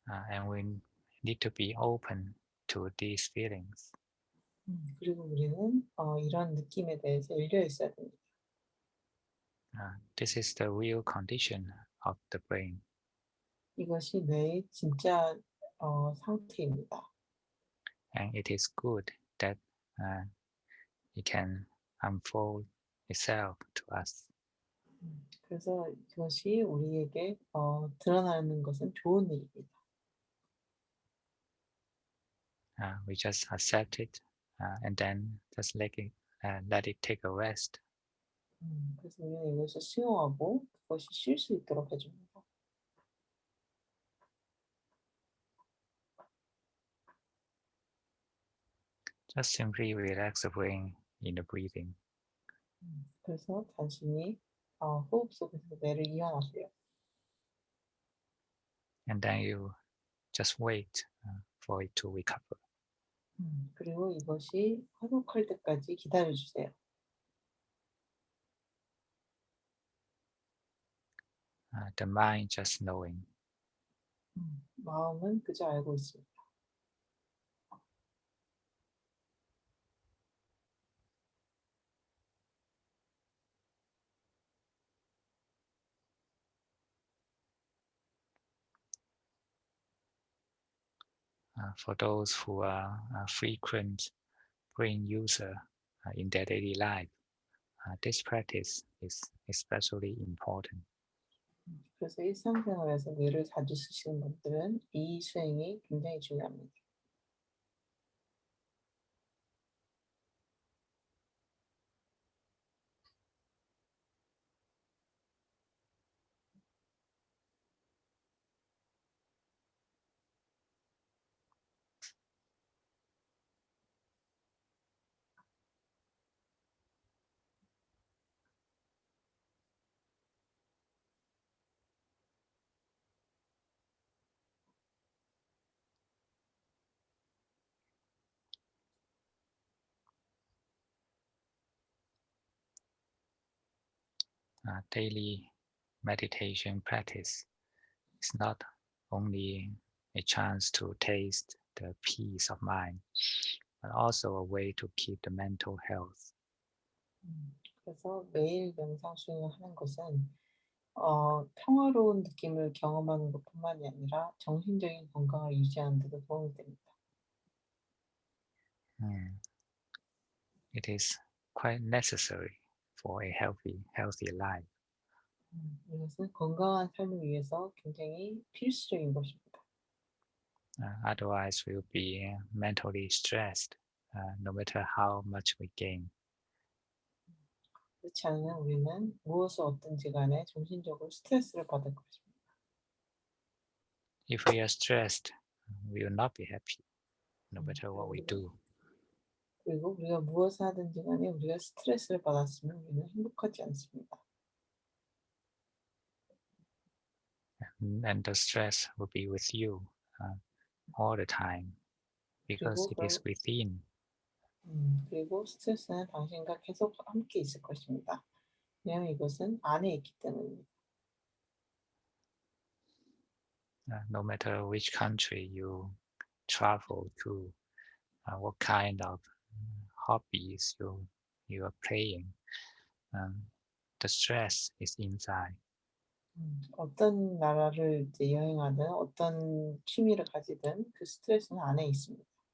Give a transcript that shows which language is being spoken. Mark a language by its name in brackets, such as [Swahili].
[English] And we need to be open to these feelings. [Korean] 그리고 우리는 이런 느낌에 대해서 열려 있어야 됩니다. [English] This is the real condition of the brain. [Korean] 이것이 뇌의 진짜 상태입니다. [English] And it is good that uh, it can unfold itself to us. [Korean] 그래서 이것이 우리에게 드러나는 것은 좋은 일입니다. [English] We just accept it and then just let it take a rest. [Korean] 그래서 우리는 이것을 수용하고 그것이 쉴 수 있도록 해줍니다. [English] Just simply relax the brain in the breathing. [Korean] 그래서 단순히 호흡 속에서 뇌를 이완하세요. [English] And then you just wait for it to recover. [Korean] 그리고 이것이 회복할 때까지 기다려주세요. [English] The mind just knowing. [Korean] 마음은 그저 알고 있습니다. [English] for those who are frequent brain user in their daily life, this practice is especially important. [Korean] 그래서 일상생활에서 뇌를 자주 쓰시는 분들은 이 수행이 굉장히 중요합니다. [English] Daily meditation practice is not only a chance to taste the peace of mind, but also a way to keep the mental health. [Korean] 그래서 매일 명상 수행을 하는 것은 평화로운 느낌을 경험하는 것뿐만이 아니라 정신적인 건강을 유지하는 데도 도움이 됩니다. Mm. [English] It is quite necessary for a healthy life. [Korean] 이것은 건강한 삶을 위해서 굉장히 필수적인 것입니다. [English] Otherwise, we'll be mentally stressed no matter how much we gain. [Korean] 그렇지 않으면 우리는 무엇을 얻든지 간에 정신적으로 스트레스를 받을 것입니다. [English] If we are stressed, we will not be happy no matter what we do. [Korean] 그리고 우리가 무엇을 하든지 간에 우리가 스트레스를 받았으면 우리는 행복하지 않습니다. [English] And the stress will be with you all the time because [Korean] 그리고 [English] it is within. [Korean] 그리고 스트레스는 당신과 계속 함께 있을 것입니다. 왜냐하면 이것은 안에 있기 때문입니다. [English] No matter which country you travel to, what kind of hobbies you are playing, the stress is inside. [Korean] 어떤 나라를 이제 여행하든 어떤 취미를 가지든 그 스트레스는 안에 있습니다.